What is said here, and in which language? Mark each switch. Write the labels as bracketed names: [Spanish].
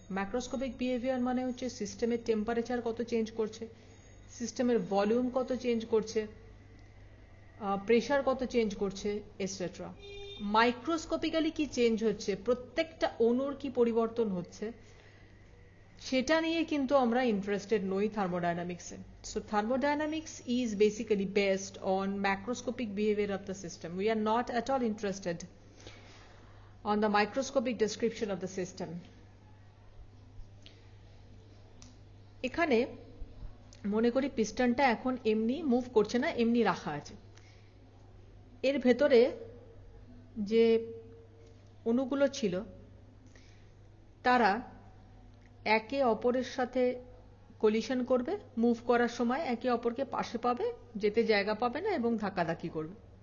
[Bangla] Macroscopic behaviour মানে হচ্ছে সিস্টেমের টেম্পারেচার কত চেঞ্জ করছে, সিস্টেমের ভলিউম কত চেঞ্জ করছে, প্রেশার কত চেঞ্জ করছে, এটসেট্রা। মাইক্রোস্কোপিক্যালি কি চেঞ্জ হচ্ছে, প্রত্যেকটা অণুর কি পরিবর্তন হচ্ছে, সেটা নিয়ে কিন্তু আমরা ইন্টারেস্টেড নই থার্মোডাইনামিক্সে। [English] So thermodynamics is basically based on macroscopic behavior of the system. We are not at all interested on the microscopic description of the system. [Bangla] এখানে মনে করি পিস্টনটা এখন এমনি মুভ করছে না, এমনি রাখা আছে। এর ভেতরে যে অণুগুলো ছিল তারা একে অপরের সাথে কলিশন করবে, মুভ করার সময় একে অপরকে পাশে পাবে, যেতে জায়গা পাবে না এবং ধাক্কাধাক্কি করবে।